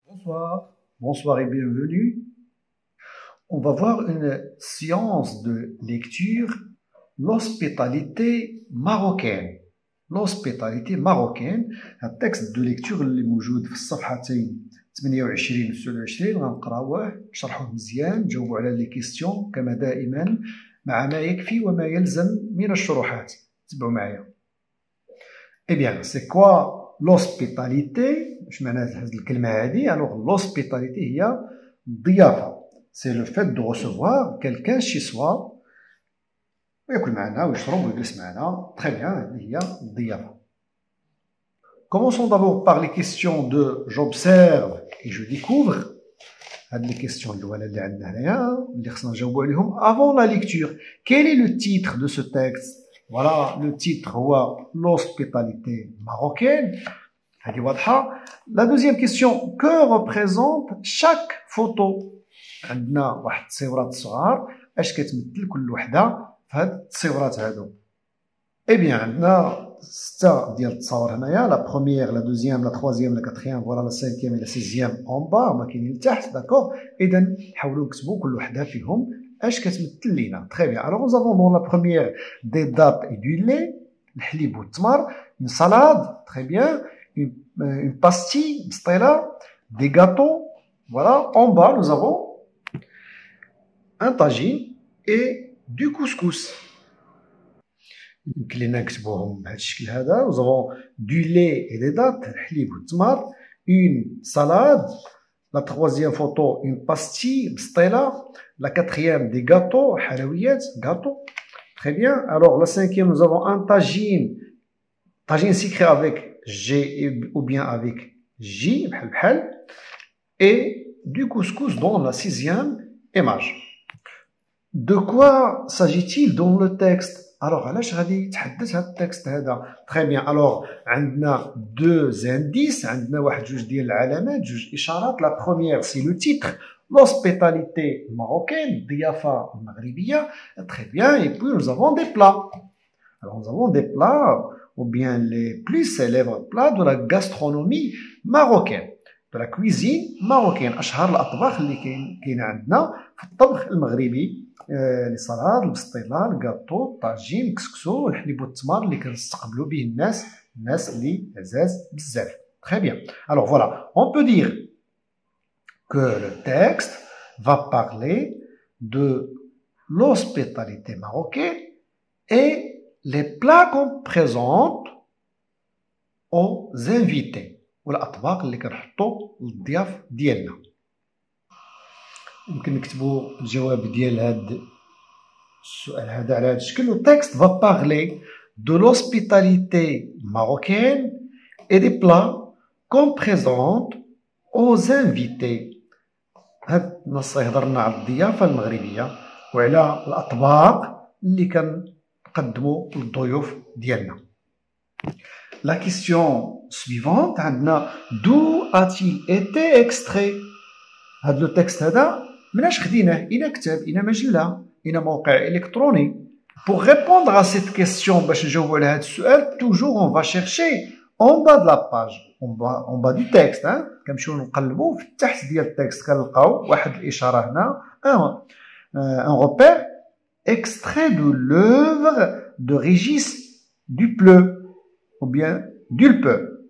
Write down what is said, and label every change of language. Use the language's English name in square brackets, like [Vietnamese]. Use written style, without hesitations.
[French] Bonsoir, bonsoir et bienvenue. On va voir une séance de lecture, l'hospitalité marocaine. L'hospitalité marocaine, un texte de lecture [Arabic] اللي موجود في الصفحتين 28 و 29 غنقراوه نشرحوه مزيان نجاوبوا على لي كيستيون كما دائما مع ما يكفي وما يلزم من الشروحات. تبعوا معايا. [French] Eh bien, c'est quoi l'hospitalité? Je [Arabic] معنى هذه الكلمة هذه. [French] Alors, l'hospitalité [Arabic] هي الضيافة. [French] C'est le fait de recevoir quelqu'un chez soi [Arabic] ويأكل معنا ويشرب ويجلس معنا. [French] Très bien, [Arabic] هذه هي الضيافة. [French] Commençons d'abord par les questions de j'observe et je découvre. [Arabic] هذه les questions الأولى اللي عندنا هنايا اللي خصنا نجاوبوا عليهم [French] avant la lecture. Quel est le titre de ce texte? Voilà, le titre [Arabic] هو [French] l'hospitalité marocaine. [Arabic] هذه واضحة. [French] La deuxième question, que représente chaque photo? [Arabic] عندنا واحد التصويرات صغار اش كتمثل كل وحدة في هاد التصويرات هادو؟ [French] Eh bien, [Arabic] عندنا 6 ديال التصاور هنايا. [French] La première, la deuxième, la troisième, la quatrième, voilà la cinquième et la sixième en bas [Arabic] ما كاينين لتحت. [French] D'accord. [Arabic] إذا حاولوا نكتبوا كل وحدة فيهم اش كتمثل لينا. [French] Très bien. Alors nous avons dans la première des dattes et du lait, [Arabic] الحليب والتمر, [French] une salade, très bien, une pastille, stella, des gâteaux. Voilà. En bas nous avons un tagine et du couscous. [Arabic] يمكن لينا نكتبوهم بهذا الشكل هذا. [French] Nous avons du lait et des dattes, [Arabic] الحليب والتمر, [French] une salade, la troisième photo une pastille, stella, la quatrième des gâteaux, [Arabic] حلويات, [French] gâteaux. Très bien. Alors la cinquième nous avons un tagine, tagine sucré avec G ou bien avec J, [Arabic] بحال [French] et du couscous dans la sixième image. De quoi s'agit-il dans le texte? [Arabic] Alors, علاش غادي يتحدث هذا التكست هذا؟ [French] Très bien. Alors, [Arabic] عندنا [French] deux indices, [Arabic] عندنا واحد جوج ديال العلامات, جوج إشارات. [French] La première, c'est le titre, l'hospitalité marocaine, [Arabic] الضيافة المغربية. [French] Très bien. Et puis, nous avons des plats. Alors, nous avons des plats, ou bien les plus célèbres plats de la gastronomie marocaine, de la cuisine marocaine. [Arabic] أشهر الأطباق اللي كاينة عندنا في الطبخ المغربي. لي صالاد, البسطيله, الكاطو, الطاجين, الكسكسو, الحليب والتمر اللي كنستقبلوا به الناس اللي عزاز بزاف. [French] Très bien. Alors voilà, on peut dire que le texte va parler de l'hospitalité marocaine et les plats qu'on présente aux invités [Arabic] والأطباق اللي كنحطوا للضياف ديالنا. يمكن نكتبوا الجواب ديال هذا السؤال هذا على هذا الشكل. [French] Le texte va parler de l'hospitalité marocaine et des plats qu'on présente aux invités. [Arabic] هذا النص يهضرنا على الضيافة المغربية وعلى الأطباق اللي كنقدموا للضيوف ديالنا. [French] La question suivante [Arabic] عندنا [French] d'où a-t-il été extrait? [Arabic] هذا لو تكست هذا مناش خديناه؟ إلى كتاب, إلى مجلة, إلى موقع إلكتروني. [French] Pour répondre à cette question [Arabic] باش نجاوبوا على هذا السؤال, [French] toujours on va chercher en bas de la page, en bas du texte. [Arabic] كنمشيو نقلبوا في التحت ديال التكست كنلقاو واحد الإشارة هنا, [French] un repère, extrait de l'œuvre de Régis Dupleu ou bien Dulpeu.